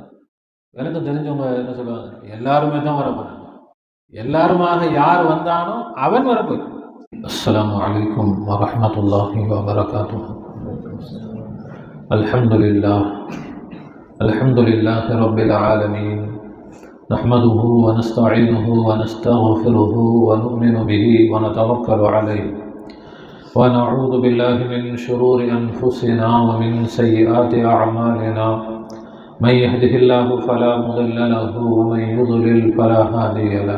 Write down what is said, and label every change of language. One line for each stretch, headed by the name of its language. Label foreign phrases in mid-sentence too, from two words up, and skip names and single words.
Tamil: எனக்கு தெரிஞ்சவங்க என்ன சொல்லுவாங்க? எல்லாருமே தான் வரப்போறாங்க. எல்லாருமாக யார் வந்தானோ அவன் வரப்போறான்.
Arabic: السلام عليكم ورحمة الله وبركاته. الحمد لله رب العالمين. نحمده ونستعينه ونستغفره ونؤمن به ونتوكل عليه ونعوذ بالله من شرور أنفسنا ومن سيئات أعمالنا. من يهده الله فلا مضل له ومن يضلل فلا هادي له.